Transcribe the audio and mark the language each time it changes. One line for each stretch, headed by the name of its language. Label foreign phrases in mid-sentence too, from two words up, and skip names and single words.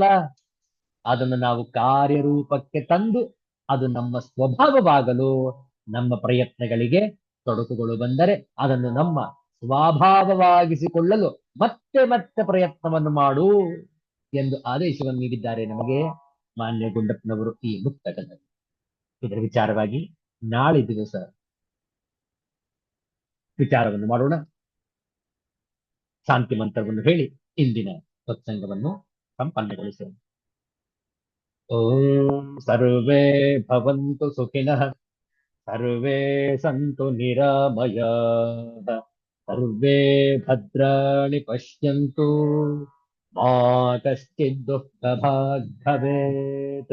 Kannada: ಅದನ್ನು ನಾವು ಕಾರ್ಯರೂಪಕ್ಕೆ ತಂದು ಅದು ನಮ್ಮ ಸ್ವಭಾವವಾಗಲು ನಮ್ಮ ಪ್ರಯತ್ನಗಳಿಗೆ ತೊಡಕುಗಳು ಬಂದರೆ ಅದನ್ನು ನಮ್ಮ ಸ್ವಭಾವವಾಗಿಸಿಕೊಳ್ಳಲು ಮತ್ತೆ ಮತ್ತೆ ಪ್ರಯತ್ನವನ್ನು ಮಾಡು ಎಂದು ಆದೇಶವನ್ನು ನೀಡಿದ್ದಾರೆ ನಮಗೆ ಮಾನ್ಯ ಗುಂಡಪ್ಪನವರು ಈ ಮುಕ್ತಕದಲ್ಲಿ. ಇದರ ವಿಚಾರವಾಗಿ ನಾಳೆ ದಿವಸ ವಿಚಾರವನ್ನು ಮಾಡೋಣ. ಶಾಂತಿ ಮಂತ್ರವನ್ನು ಹೇಳಿ ಇಂದಿನ ಸತ್ಸಂಗವನ್ನು ಸಂಪನ್ನಗೊಳಿಸೋಣ.
Sanskrit: ಓಂ ಸರ್ವೇ ಭವಂತು ಸುಖಿನಃ, ಸರ್ವೇ ಸಂತು ನಿರಾಮಯಾಃ, ಸರ್ವೇ ಭದ್ರಾಣಿ ಪಶ್ಯಂತು, ಮಾ ಕಶ್ಚಿತ್ ದುಃಖಭಾಗ್ ಭವೇತ್.